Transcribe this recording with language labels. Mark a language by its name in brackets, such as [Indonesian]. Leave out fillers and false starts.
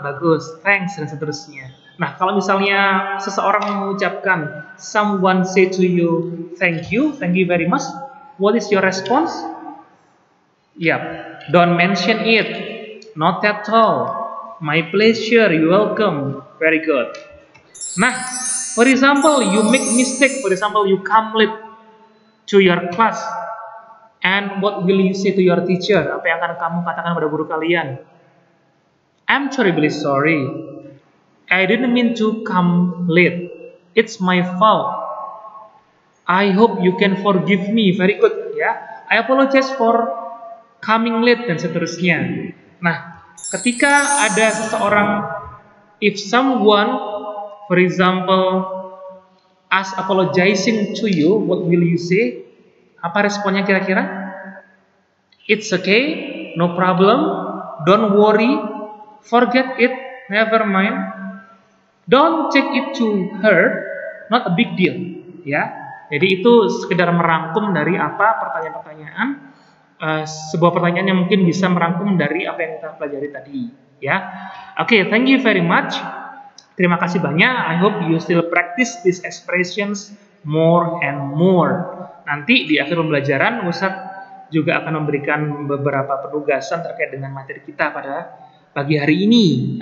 [Indonesian] Bagus. [English] Thanks, [Indonesian] dan seterusnya. Nah, kalau misalnya seseorang mengucapkan, [English] someone say to you, thank you very much. What is your response? Yep. Don't mention it. Not at all. My pleasure, you're welcome. Very good. Nah, for example, you make mistake. For example, you come late to your class. And what will you say to your teacher? [Indonesian] Apa yang akan kamu katakan pada guru kalian? [English] I'm terribly sorry. I didn't mean to come late. It's my fault. I hope you can forgive me. Very good, ya. I apologize for coming late, [Indonesian] dan seterusnya. Nah, ketika ada seseorang, [English] if someone, for example, as apologizing to you, what will you say? [Indonesian] Apa responnya kira-kira? [English] It's okay, no problem, don't worry, forget it, never mind, don't take it to heart, not a big deal, ya. [Indonesian] Jadi itu sekedar merangkum dari apa pertanyaan-pertanyaan, sebuah pertanyaan yang mungkin bisa merangkum dari apa yang kita pelajari tadi, ya. [English] Oke, thank you very much. [Indonesian] Terima kasih banyak. [English] I hope you still practice these expressions more and more. [Indonesian] Nanti di akhir pembelajaran Ustadz juga akan memberikan beberapa penugasan terkait dengan materi kita pada pagi hari ini.